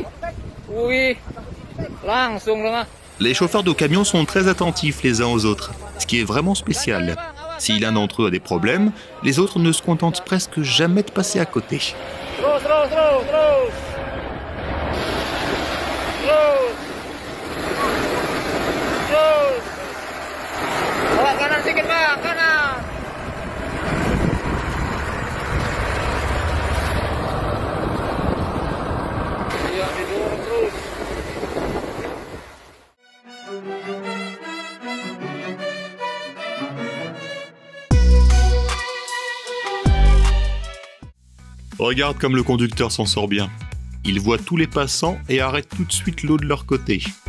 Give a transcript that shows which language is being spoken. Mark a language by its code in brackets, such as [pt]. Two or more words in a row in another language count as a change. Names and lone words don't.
[id] Wih, langsung lengah. [fr] Les chauffeurs de camions sont très attentifs les uns aux autres, ce qui est vraiment spécial. Si l'un d'entre eux a des problèmes, les autres ne se contentent presque jamais de passer à côté. [id] Terus. Bawa kanan sedikit, Pak, kanan. Iya, didorong terus. [fr] Regarde comme le conducteur s'en sort bien. Il voit tous les passants et arrête tout de suite l'eau de leur côté.